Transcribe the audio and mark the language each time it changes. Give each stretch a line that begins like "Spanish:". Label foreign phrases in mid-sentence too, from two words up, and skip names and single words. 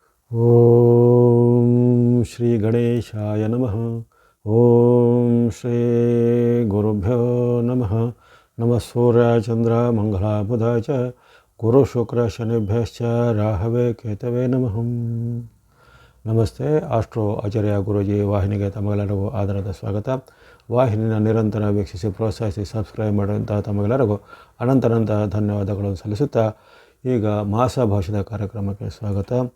Sanskrit: ಓಂ ಶ್ರೀ ಗಣೇಶಾಯ ನಮಃ. ಓಂ ಶ್ರೀ ಗುರುಭ್ಯೋ ನಮಃ. ನಮಃ ಸೂರ್ಯ ಚಂದ್ರ ಮಂಗಳ ಬುಧ ಚ ಗುರು ಶುಕ್ರ ಶನಿಭ್ಯಶ್ಚ ರಾಹವೇ ಕೇತವೇ ನಮಃ.
Kannada: ನಮಸ್ತೆ. ಆಸ್ಟ್ರೋ ಆಚಾರ್ಯ ಗುರೂಜಿ ವಾಹಿನಿಗೆ ತಮಗೆಲ್ಲರಿಗೂ ಆಧಾರದ ಸ್ವಾಗತ. ವಾಹಿನಿನ ನಿರಂತರ ವೀಕ್ಷಿಸಿ ಪ್ರೋತ್ಸಾಹಿಸಿ ಸಬ್ಸ್ಕ್ರೈಬ್ ಮಾಡುವಂಥ ತಮಗೆಲ್ಲರಿಗೂ ಅನಂತ ಧನ್ಯವಾದಗಳನ್ನು ಸಲ್ಲಿಸುತ್ತಾ ಈಗ ಮಾಸ ಭವಿಷ್ಯದ ಕಾರ್ಯಕ್ರಮಕ್ಕೆ ಸ್ವಾಗತ.